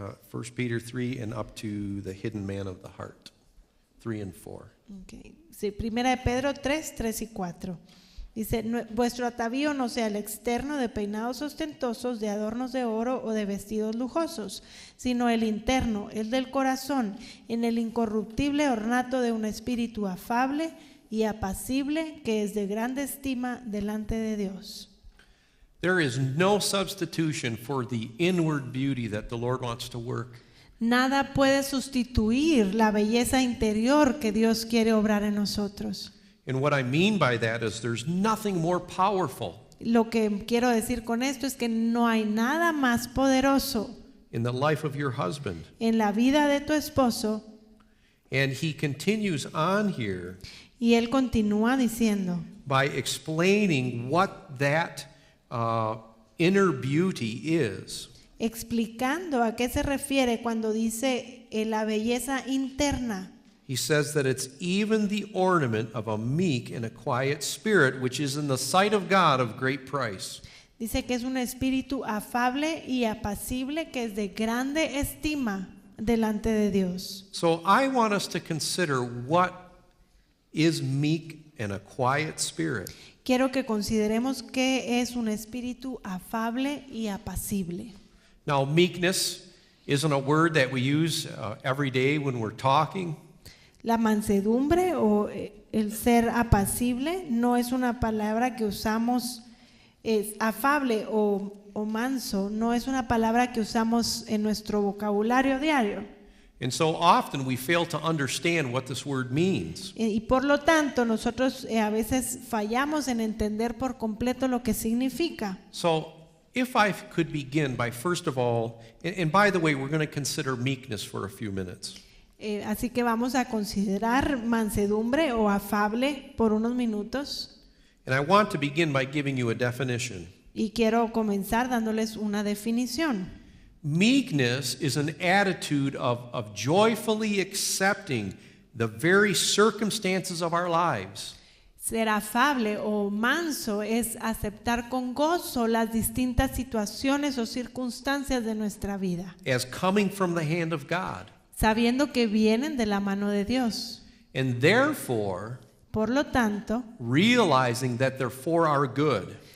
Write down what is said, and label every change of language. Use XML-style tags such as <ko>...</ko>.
<en>1 Peter 3 and up to the hidden man of the heart, 3 and 4.</en> <es>Okay. Sí, primera de Pedro 3, 3 y 4. Dice, vuestro atavío no sea el externo de peinados ostentosos, de adornos de oro o de vestidos lujosos, sino el interno, el del corazón, en el incorruptible ornato de un espíritu afable y apacible, que es de grande estima delante de Dios.</es> <en>There is no substitution for the inward beauty that the Lord wants to work.</en> <es>Nada puede sustituir la belleza interior que Dios quiere obrar en nosotros.</es> <en>And what I mean by that is there's nothing more powerful</en> <es>Lo que quiero decir con esto es que no hay nada más poderoso</es> <en>in the life of your husband.</en> <es>en la vida de tu esposo.</es> <en>And he continues on here</en> <es>Y él continúa diciendo,</es> <en>by explaining what that inner beauty is.</en> <es>explicando a qué se refiere cuando dice la belleza interna.</es> <en>He says that it's even the ornament of a meek and a quiet spirit, which is in the sight of God of great price.</en> <es>Dice que es un espíritu afable y apacible que es de grande estima delante de Dios.</es> <en>So I want us to consider what is meek and a quiet spirit.</en> <es>Quiero que consideremos qué es un espíritu afable y apacible.</es> <en>Now, meekness isn't a word that we use every day when we're talking.</en> <es>La mansedumbre o el ser apacible no es una palabra que usamos, es afable o manso, no es una palabra que usamos en nuestro vocabulario diario.</es> <en>And so often we fail to understand what this word means.</en> <es>Y por lo tanto nosotros a veces fallamos en entender por completo lo que significa.</es> <en>So if I could begin by first of all, and by the way, we're going to consider meekness for a few minutes.</en> <es>Así que vamos a considerar mansedumbre o afable por unos minutos.</es> <en>And I want to begin by giving you a definition.</en> <es>Y quiero comenzar dándoles una definición.</es> <en>Meekness is an attitude of joyfully accepting the very circumstances of our lives.</en> <es>Ser afable o manso es aceptar con gozo las distintas situaciones o circunstancias de nuestra vida,</es> <en>As coming from the hand of God.</en> <es>sabiendo que vienen de la mano de Dios.</es> <en>And therefore,</en> <es>Por lo tanto,</es> <en>realizing that they're for our good.</en>